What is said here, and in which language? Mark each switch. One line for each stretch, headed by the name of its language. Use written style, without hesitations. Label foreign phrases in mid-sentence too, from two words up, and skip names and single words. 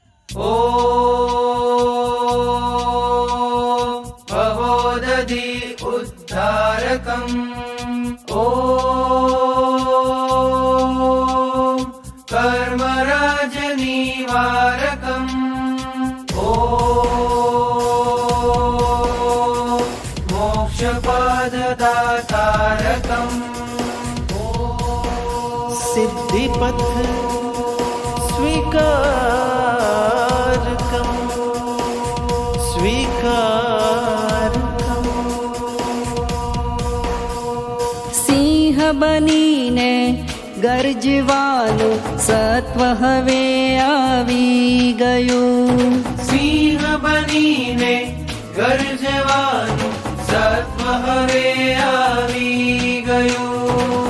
Sanskrit: ॐ भवोदधि उद्धारकम् ॐ कर्मराजनिवारकम् ॐ मोक्षपददातारकम् सिद्धिपथ स्वीकारकम् स्वीकारकम्
Gujarati: સિંહ બનીને ગરજવાનું સત્વ હવે આવી ગયું. સિંહ બનીને ગર્જવાનું સત્વ હવે આવી ગયું.